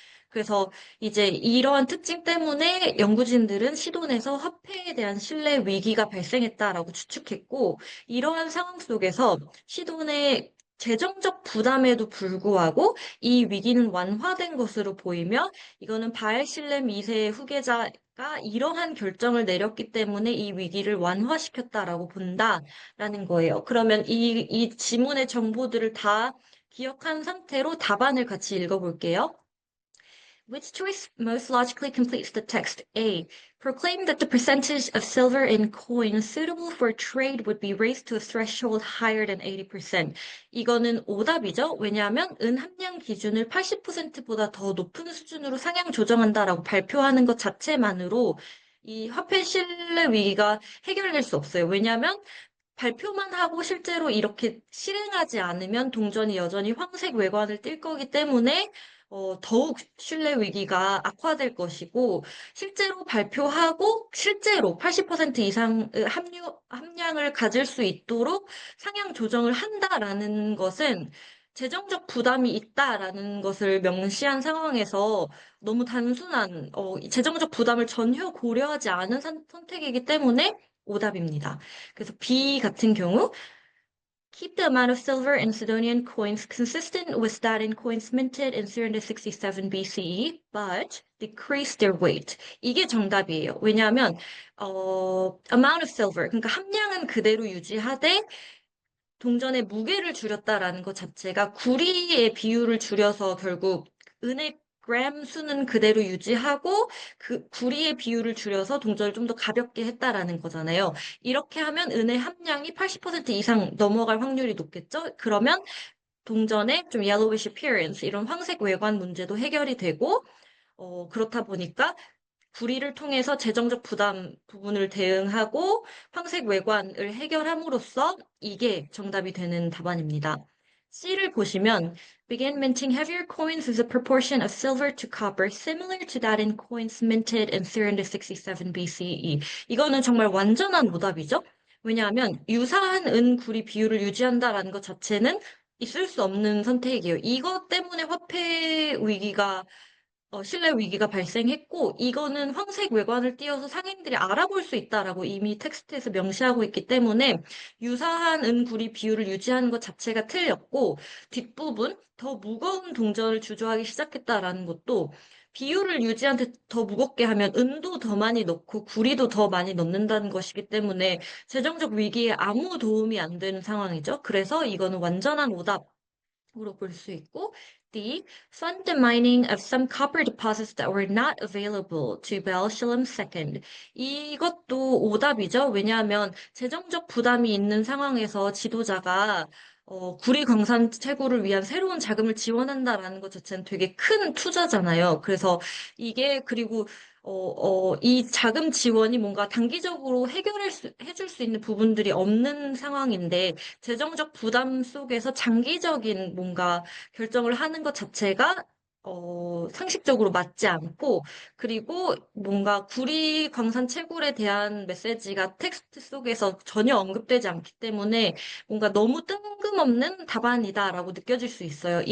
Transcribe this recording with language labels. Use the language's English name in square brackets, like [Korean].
[Korean] 그래서 이제 이러한 특징 때문에 연구진들은 시돈에서 화폐에 대한 신뢰 위기가 발생했다라고 추측했고, 이러한 상황 속에서 시돈의 재정적 부담에도 불구하고 이 위기는 완화된 것으로 보이며, 이거는 바알실렘 2세의 후계자가 이러한 결정을 내렸기 때문에 이 위기를 완화시켰다라고 본다라는 거예요. 그러면 이 지문의 정보들을 다 기억한 상태로 답안을 같이 읽어볼게요. [English] Which choice most logically completes the text? A. Proclaim that the percentage of silver in coins suitable for trade would be raised to a threshold higher than 80%. [Korean] 이거는 오답이죠. 왜냐하면 은 함량 기준을 80%보다 더 높은 수준으로 상향 조정한다라고 발표하는 것 자체만으로 이 화폐 신뢰 위기가 해결될 수 없어요. 왜냐하면 발표만 하고 실제로 이렇게 실행하지 않으면 동전이 여전히 황색 외관을 띌 거기 때문에 더욱 신뢰 위기가 악화될 것이고, 실제로 발표하고 실제로 80% 이상 함량을 가질 수 있도록 상향 조정을 한다라는 것은 재정적 부담이 있다라는 것을 명시한 상황에서 너무 단순한 재정적 부담을 전혀 고려하지 않은 선택이기 때문에 오답입니다. 그래서 B 같은 경우 [English] keep the amount of silver in Sidonian coins consistent with that in coins minted in 367 BCE, but decrease their weight. [Korean] 이게 정답이에요. 왜냐하면 [English] amount of silver, [Korean] 그러니까 함량은 그대로 유지하되 동전의 무게를 줄였다라는 것 자체가 구리의 비율을 줄여서 결국 은의 그램 수는 그대로 유지하고 그 구리의 비율을 줄여서 동전을 좀 더 가볍게 했다라는 거잖아요. 이렇게 하면 은의 함량이 80% 이상 넘어갈 확률이 높겠죠? 그러면 동전의 좀 [English] yellowish appearance, [Korean] 이런 황색 외관 문제도 해결이 되고, 그렇다 보니까 구리를 통해서 재정적 부담 부분을 대응하고 황색 외관을 해결함으로써 이게 정답이 되는 답안입니다. C를 보시면 [English] begin minting heavier coins as a proportion of silver to copper similar to that in coins minted in 367 BCE. [Korean] 이거는 정말 완전한 오답이죠. 왜냐하면 유사한 은, 구리 비율을 유지한다라는 것 자체는 있을 수 없는 선택이에요. 이것 때문에 화폐 위기가 신뢰 위기가 발생했고, 이거는 황색 외관을 띄어서 상인들이 알아볼 수 있다라고 이미 텍스트에서 명시하고 있기 때문에 유사한 은구리 비율을 유지하는 것 자체가 틀렸고, 뒷부분 더 무거운 동전을 주조하기 시작했다라는 것도 비율을 유지한 데 더 무겁게 하면 은도 더 많이 넣고 구리도 더 많이 넣는다는 것이기 때문에 재정적 위기에 아무 도움이 안 되는 상황이죠. 그래서 이거는 완전한 오답. 으로 볼 수 있고, D. [English] Fund the mining of some copper deposits that were not available to Bell-Shalom II. [Korean] 이것도 오답이죠. 왜냐하면 재정적 부담이 있는 상황에서 지도자가 구리 광산 채굴을 위한 새로운 자금을 지원한다라는 것 자체는 되게 큰 투자잖아요. 그래서 이게 그리고 이 자금 지원이 뭔가 단기적으로 해줄 수 있는 부분들이 없는 상황인데 재정적 부담 속에서 장기적인 뭔가 결정을 하는 것 자체가 상식적으로 맞지 않고, 그리고 뭔가 구리 광산 채굴에 대한 메시지가 텍스트 속에서 전혀 언급되지 않기 때문에 뭔가 너무 뜬금없는 답안이다라고 느껴질 수 있어요.